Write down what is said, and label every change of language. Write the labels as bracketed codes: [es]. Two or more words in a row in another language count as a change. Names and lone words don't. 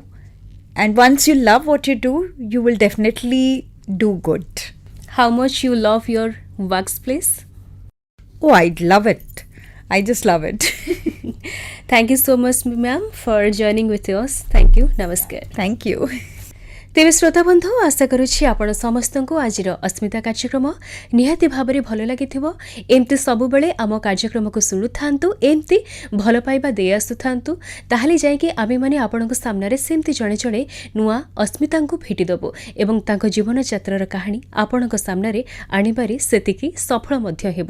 [en] And once you love what you do, you will definitely do good. How much you love your works place? Oh, I'd love it. I just love it. Thank you so much, ma'am, for joining with us. Thank you. Namaskar. Thank you. [or] ତେବେ ଶ୍ରୋତା ବନ୍ଧୁ ଆଶା କରୁଛି ଆପଣ ସମସ୍ତଙ୍କୁ ଆଜିର ଅସ୍ମିତା କାର୍ଯ୍ୟକ୍ରମ ନିହାତି ଭାବରେ ଭଲ ଲାଗିଥିବ। ଏମିତି ସବୁବେଳେ ଆମ କାର୍ଯ୍ୟକ୍ରମକୁ ଶୁଣୁଥାନ୍ତୁ, ଏମିତି ଭଲ ପାଇବା ଦେଇ ଆସୁଥାନ୍ତୁ, ତାହେଲେ ଯାଇକି ଆମେମାନେ ଆପଣଙ୍କ ସାମ୍ନାରେ ସେମିତି ଜଣେ ଜଣେ ନୂଆ ଅସ୍ମିତାଙ୍କୁ ଭେଟିଦେବୁ ଏବଂ ତାଙ୍କ ଜୀବନଯାତ୍ରାର କାହାଣୀ ଆପଣଙ୍କ ସାମ୍ନାରେ ଆଣିବାରେ ସେତିକି ସଫଳ ମଧ୍ୟ ହେବୁ।